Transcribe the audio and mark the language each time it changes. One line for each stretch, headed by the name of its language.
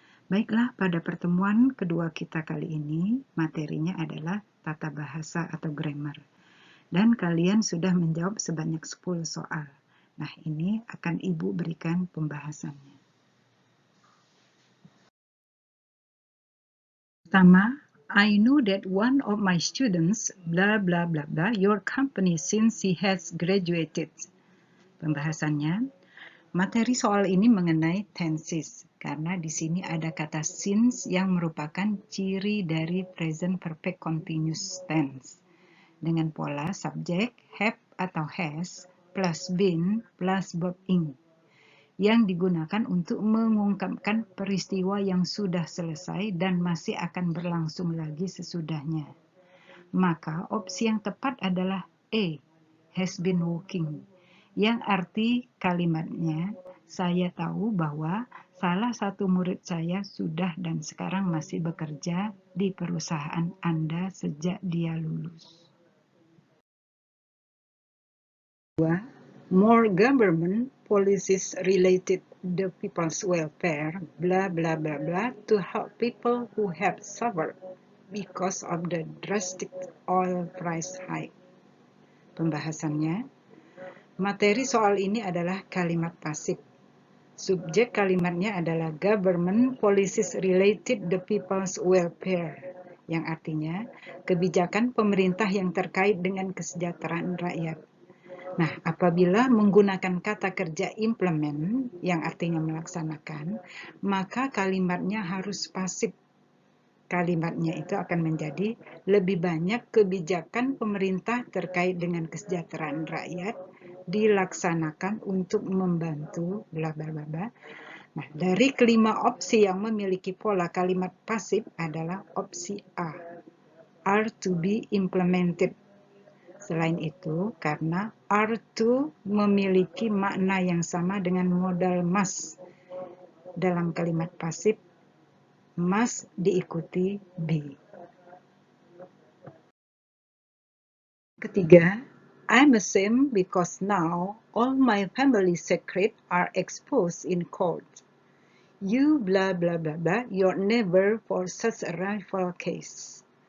Indonesian: Baiklah, pada pertemuan kedua kita kali ini, materinya adalah tata bahasa atau grammar. Dan kalian sudah menjawab sebanyak 10 soal. Nah, ini akan Ibu berikan pembahasannya.
English: Pertama, I know that one of my students, blah blah blah blah, your company since he has graduated.
Indonesian: Pembahasannya, materi soal ini mengenai tenses, karena di sini ada kata since yang merupakan ciri dari present perfect continuous tense. Dengan pola subjek, have atau has, plus been, plus verb ing, yang digunakan untuk mengungkapkan peristiwa yang sudah selesai dan masih akan berlangsung lagi sesudahnya. Maka opsi yang tepat adalah A,
English: has been working,
Indonesian: yang arti kalimatnya, saya tahu bahwa salah satu murid saya sudah dan sekarang masih bekerja di perusahaan Anda sejak dia lulus. 2.
English: More government policies related the people's welfare, blah blah blah blah, to help people who have suffered because of the drastic oil price hike.
Indonesian: Pembahasannya, materi soal ini adalah kalimat pasif. Subjek kalimatnya adalah
English: government policies related the people's welfare,
Indonesian: yang artinya kebijakan pemerintah yang terkait dengan kesejahteraan rakyat. Nah, apabila menggunakan kata kerja implement, yang artinya melaksanakan, maka kalimatnya harus pasif. Kalimatnya itu akan menjadi lebih banyak kebijakan pemerintah terkait dengan kesejahteraan rakyat dilaksanakan untuk membantu bla bla bla bla. Nah, dari kelima opsi yang memiliki pola kalimat pasif adalah opsi A,
English: are to be implemented.
Indonesian: Selain itu, karena are to memiliki makna yang sama dengan modal must dalam kalimat pasif, must diikuti be.
English: Ketiga, I'm ashamed because now all my family secrets are exposed in court. You blah blah blah blah, you're never for such a rifle case.